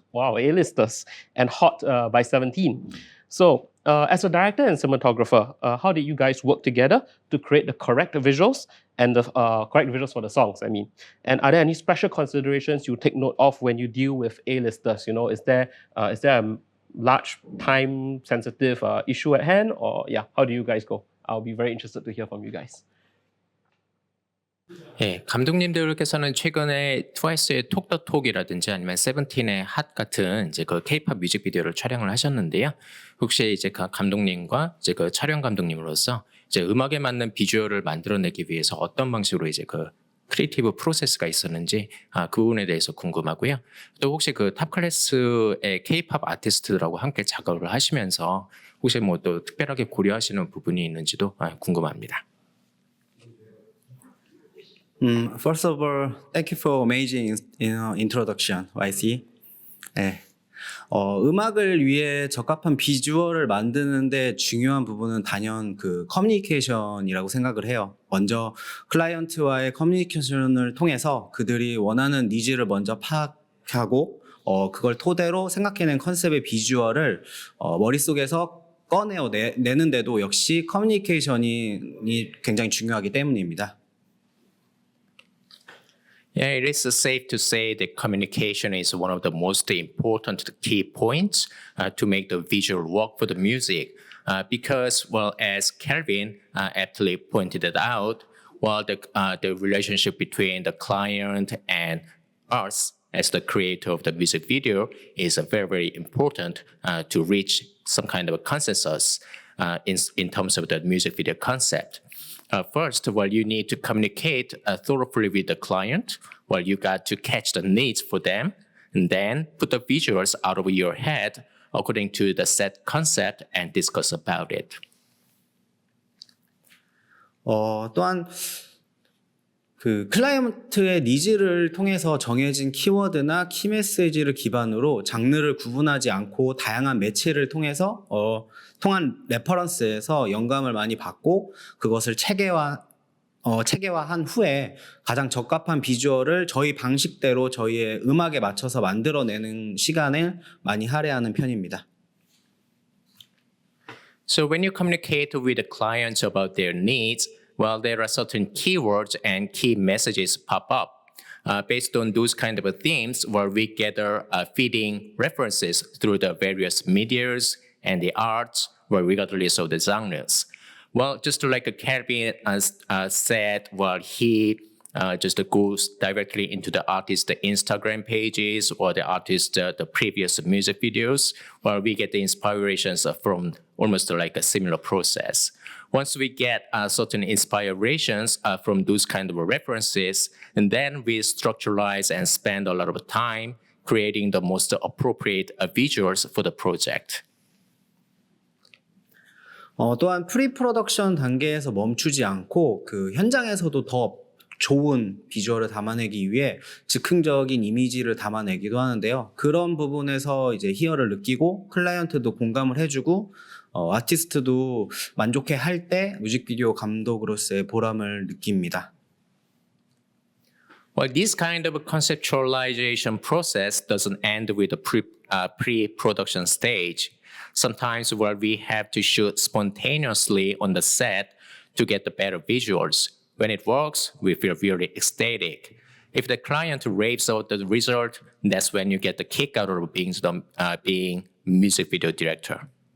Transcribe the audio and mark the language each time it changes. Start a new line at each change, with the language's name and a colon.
English: Wow, A-listers, and Hot by 17. So as a director and cinematographer, how did you guys work together to create the correct visuals and the correct visuals for the songs, I mean? And are there any special considerations you take note of when you deal with A-listers? Is there a large time-sensitive issue at hand? Or yeah, how do you guys go? I'll be very interested to hear from you guys.
Korean: 예, 감독님들께서는 최근에 트와이스의 톡 더 톡이라든지 아니면 세븐틴의 핫 같은 이제 그 K-팝 뮤직비디오를 촬영을 하셨는데요. 혹시 이제 그 감독님과 이제 그 촬영 감독님으로서 이제 음악에 맞는 비주얼을 만들어내기 위해서 어떤 방식으로 이제 그 크리에이티브 프로세스가 있었는지 그 부분에 대해서 궁금하고요. 또 혹시 그 탑 클래스의 K-팝 아티스트들하고 함께 작업을 하시면서 혹시 뭐 또 특별하게 고려하시는 부분이 있는지도 궁금합니다.
English: First of all, thank you for amazing introduction, YC.
Korean: 네. 음악을 위해 적합한 비주얼을 만드는데 중요한 부분은 단연 그 커뮤니케이션이라고 생각을 해요. 먼저 클라이언트와의 커뮤니케이션을 통해서 그들이 원하는 니즈를 먼저 파악하고 그걸 토대로 생각해낸 컨셉의 비주얼을 머릿속에서 꺼내내는데도 역시 커뮤니케이션이 굉장히 중요하기 때문입니다.
English: Yeah, it is safe to say that communication is one of the most important key points to make the visual work for the music. Because, well, as Kelvin aptly pointed it out, while the relationship between the client and us as the creator of the music video is very, very important to reach some kind of a consensus in terms of the music video concept. First, you need to communicate thoroughly with the client. You got to catch the needs for them, and then put the visuals out of your head according to the set concept and discuss about it.
Korean: 또한 그 클라이언트의 니즈를 통해서 정해진 키워드나 키메시지를 기반으로 장르를 구분하지 않고 다양한 매체를 통해서 통한 레퍼런스에서 영감을 많이 받고 그것을 체계화한 후에 가장 적합한 비주얼을 저희 방식대로 저희의 음악에 맞춰서 만들어내는 시간을 많이 할애하는 편입니다.
English: So when you communicate with the clients about their needs, there are certain keywords and key messages pop up. Based on those kind of themes, where we gather feeding references through the various medias and the arts, where regardless of the genres. Well, just like Kelvin said, well, he just goes directly into the artist's Instagram pages or the artist's the previous music videos, where we get the inspirations from almost like a similar process. Once we get certain inspirations from those kind of references, and then we structuralize and spend a lot of time creating the most appropriate visuals for the project.
Korean: 또한 프리프로덕션 단계에서 멈추지 않고 그 현장에서도 더 좋은 비주얼을 담아내기 위해 즉흥적인 이미지를 담아내기도 하는데요. 그런 부분에서 이제 희열을 느끼고 클라이언트도 공감을 해주고 아티스트도 만족해 할 때 뮤직비디오 감독으로서의 보람을 느낍니다.
English: Well, this kind of conceptualization process doesn't end with the pre-production stage. Sometimes where we have to shoot spontaneously on the set to get the better visuals. When it works, we feel really ecstatic. If the client raves out the result, that's when you get the kick out of being music video director.